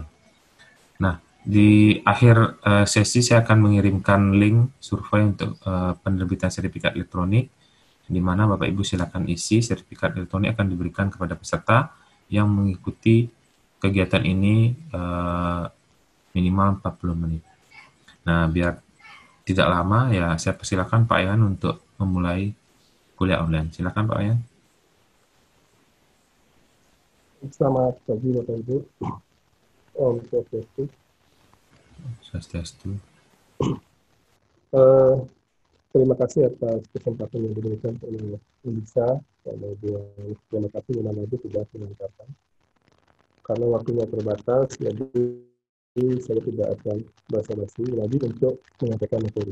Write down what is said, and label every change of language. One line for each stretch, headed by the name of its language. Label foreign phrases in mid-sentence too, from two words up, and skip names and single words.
Indonesian: Nah, di akhir sesi saya akan mengirimkan link survei untuk penerbitan sertifikat elektronik, di mana Bapak Ibu silakan isi. Sertifikat elektronik akan diberikan kepada peserta yang mengikuti kegiatan ini minimal 40 menit. Nah, biar tidak lama ya, saya persilakan Pak Wayan untuk memulai kuliah online. Silakan Pak Wayan. Selamat pagi Bapak Ibu. Om Swastiastu. Swastiastu. Eh, Terima kasih atas kesempatan yang diberikan oleh Elisa. Kemudian terima kasih Imam Ibu sudah menyampaikan. Karena waktunya terbatas, jadi saya tidak akan basa-basi lagi untuk menyampaikan materi.